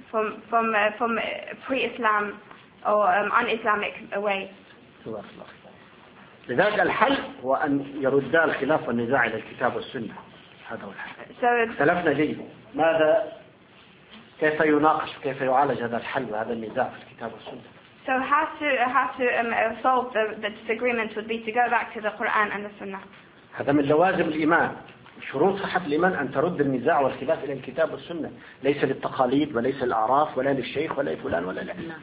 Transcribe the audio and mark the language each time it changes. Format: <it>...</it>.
<en>from pre-Islam or un-Islamic way.</en> <ar>لذلك الحل هو أن يرد الخلاف والنزاع إلى الكتاب والسنة. هذا هو الحل. اختلفنا جيد. ماذا كيف يناقش كيف يعالج هذا الحل وهذا النزاع في الكتاب والسنة؟</ar> <en>So how to solve the disagreement would be to go back to the Quran and the Sunnah.</en> <ar>هذا من لوازم الإيمان. شروط صحة الإيمان أن ترد النزاع والخلاف إلى الكتاب والسنة. ليس للتقاليد وليس الأعراف ولا للشيخ ولا لفلان ولا لعلان.</ar>